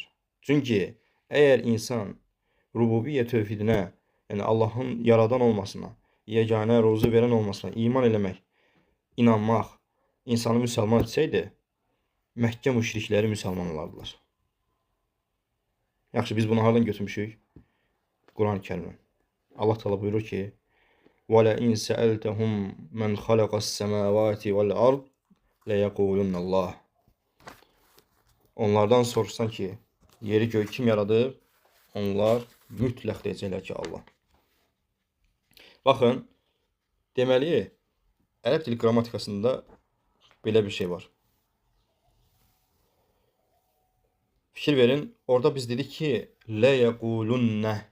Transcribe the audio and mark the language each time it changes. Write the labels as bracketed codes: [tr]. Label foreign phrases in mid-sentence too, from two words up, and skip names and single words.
[az] Çünki əgər insan rububiyyə tövhidinə, yəni Allahın yaradan olmasına, yeganə ruzu verən olmasına iman eləmək, inanmaq, insanı müsəlman etsəydi, Məkkə müşrikləri müsəlman olardılar. Yaxşı, biz bunu hardan götürmüşük? Quran-ı Kərimdən. Allah Teala buyurur ki, [ar] وَلَئِنْ سَأَلْتَهُمْ مَنْ خَلَقَ السَّمَاوَاتِ وَالْأَرْضِ لَيَقُولُنَّ اللّٰهِ. [az] Onlardan soruşsan ki, yeri göy kim yaradır? Onlar mütləq deyəcəklər ki, Allah. Baxın, deməli, ərəb dili qrammatikasında belə bir şey var. Fikir verin, orada biz dedik ki, لَيَقُولُنَّ.